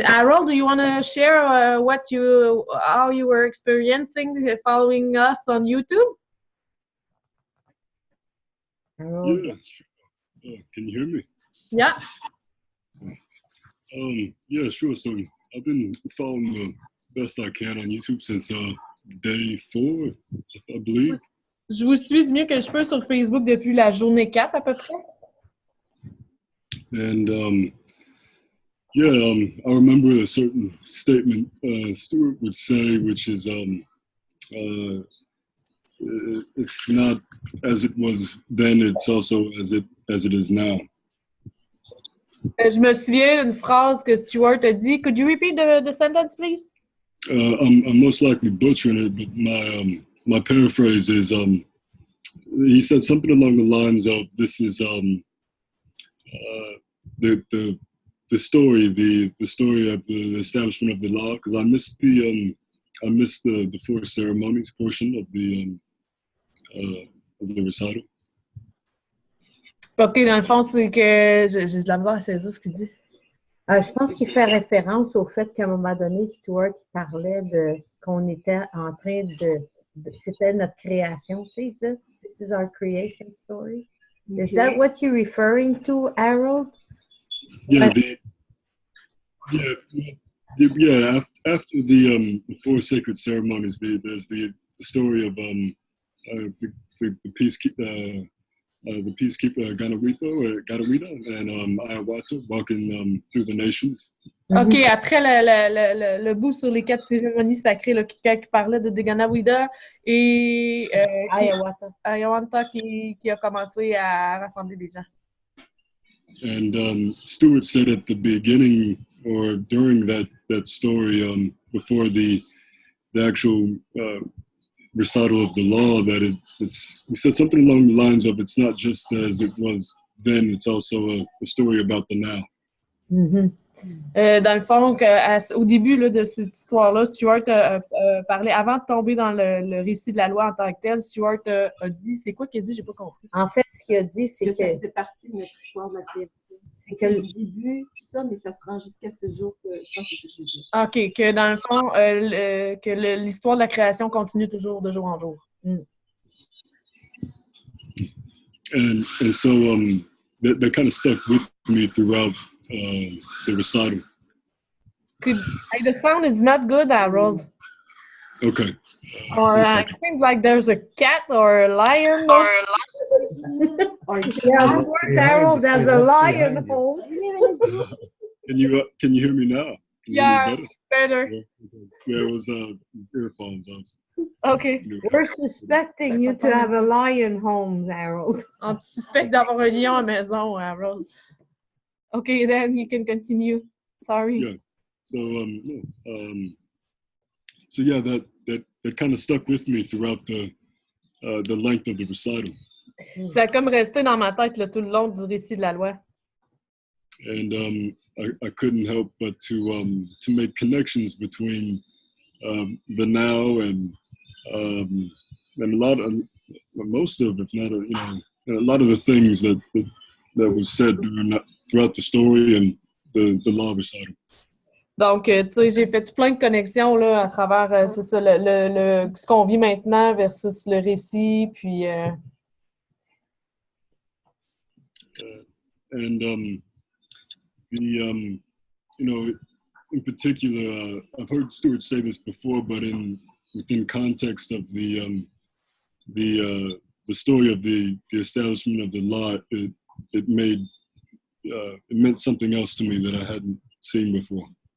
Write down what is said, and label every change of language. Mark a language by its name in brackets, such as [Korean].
[English] Harold, do you want to share how you were experiencing following us on YouTube? Harold? Yeah, sure. Can you hear me? Yeah. Yeah, sure. So I've been following the best I can on YouTube since day 4, I believe. [French] Je vous suis du mieux que je peux sur Facebook depuis la journée 4 à peu près. [English] And I remember a certain statement Stuart would say, which is it's not as it was then, it's also as it is now. [French] Je me souviens d'une phrase que Stuart a dit. [English] Could you repeat the sentence, please? I'm most likely butchering it, but my paraphrase is he said something along the lines of, "This is the story of the establishment of the law." Because I missed the 4 ceremonies portion of the recital. [French] OK, dans le fond, c'est que j'ai de la misère à saisir ce qu'il dit. Je pense qu'il fait référence au fait qu'à un moment donné, Stuart parlait qu'on était en train c'était notre création, tu sais, [English] this is our creation story. Okay. Is that what you're referring to, Harold? Yeah, after the 4 sacred ceremonies, there's the story of the peacekeeper Garawita and Ayahuasca walking through the nations. [French] OK, après le bout sur les 4 cérémonies sacrées, là, qui parlait de Ganawida et Ayahuasca qui a commencé à rassembler des gens. [English] And Stuart said at the beginning or during that story, before the actual recital of the law, that he said something along the lines of, it's not just as it was then, it's also a story about the now. Mm-hmm. [French] Dans le fond, au début là, de cette histoire-là, Stuart a parlé, avant de tomber dans le récit de la loi en tant que tel, Stuart a dit, c'est quoi qu'il a dit? J'ai pas compris. En fait, ce qu'il a dit, c'est que ça faisait partie de notre histoire de la création. C'est que le début, tout ça, mais ça se rend jusqu'à ce jour que je pense que c'est ce jour. OK, que dans le fond, que l'histoire de la création continue toujours de jour en jour. [English] And so that kind of stuck with me throughout the recital. The sound is not good, Harold. Okay. Or I think like there's a cat or a lion. Yeah, Harold, there's a lion home. Can you hear me now? Yeah, better. Yeah, it was earphones. Okay. We're suspecting you to have a lion home, Harold. [French] On suspecte d'avoir un lion à la maison, Harold. [English] Okay, then you can continue. Sorry. Yeah. So yeah, that kind of stuck with me throughout the length of the recital. [French] Ça a comme resté dans ma tête là, tout le long du récit de la loi. [English] And I couldn't help but to make connections between the now and most of, if not, a lot of the things that was said throughout the story and the law recital. [French] Donc, tu sais, j'ai fait plein de connexions là, à travers c'est ça, ce qu'on vit maintenant versus le récit, puis. [English] And in particular, I've heard Stuart say this before, but within context of the story of the establishment of the law, it meant something else to me that I hadn't seen before.